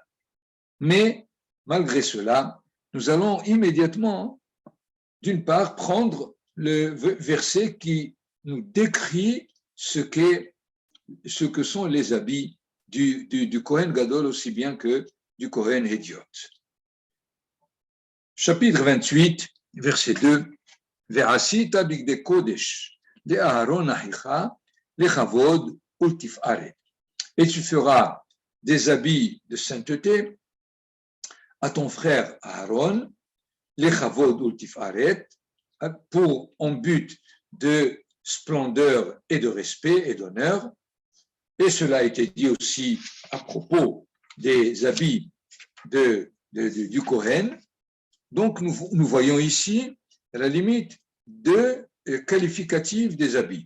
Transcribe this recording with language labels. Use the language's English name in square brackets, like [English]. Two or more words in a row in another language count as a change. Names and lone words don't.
[French] Mais malgré cela, nous allons immédiatement, d'une part, prendre le verset qui nous décrit ce que sont les habits du [Hebrew] כהן גדול [French] aussi bien que du [Hebrew] כהן הדיוט. [French] Chapitre 28, verset 2. [Hebrew] ועשית בגדי קודש לאהרן אחיך לכבוד ולתפארת. [French] Et tu feras des habits de sainteté à ton frère Aaron, [Hebrew] לכבוד ולתפארת, [French] pour en but de splendeur et de respect et d'honneur. Et cela a été dit aussi à propos des habits du Kohen. Donc, nous voyons ici, à la limite, 2 qualificatifs des habits.